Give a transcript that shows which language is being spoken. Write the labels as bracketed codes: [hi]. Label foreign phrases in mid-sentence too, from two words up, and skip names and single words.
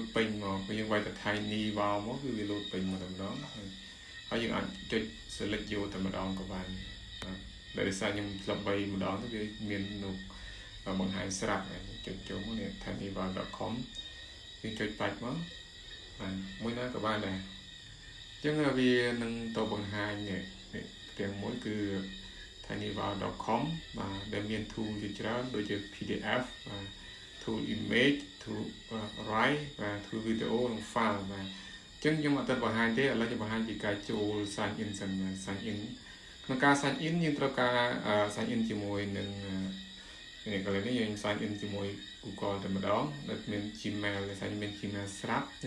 [km] ពេញមកពេលយើងវាយទៅ tiny wow មកគឺវាលោតពេញមកតែម្ដងហើយយើងអាចចុច select យកតែម្ដងក៏បានបាទដោយសារខ្ញុំធ្លាប់បីម្ដងទៅវាមាននោះបង្ហាញស្រាប់ចុចចូលមកនេះ tinywow.com យើងចុចបាច់មកបាទ មួយណាក៏បានដែរអញ្ចឹងវានឹងទៅបង្ហាញនេះទាំងមួយគឺ tinywow.com បាទដែលមាន tool ជាច្រើនដូចជា PDF បាទ [en] tool image tool write [km] បាទ [en] tool video [km] និង file បាទអ ញ្ចឹងខ្ញុំអត់ទៅបង្ហាញទេឥឡូវខ្ញុំបង្ហាញពីការចូល [en] sign in [km] សិន [en] sign in [km] ក្នុងការ [en] sign in [km] យើងត្រូវការ [en] sign in [km] ជាមួយ នឹងនេះកន្លែងនេះយើង [en] sign in [km] ជាមួយ Google តែម្ដងដែលមាន Gmail ដែលខ្ញុំមាន Gmail ស្រាប់ខ្ញុំ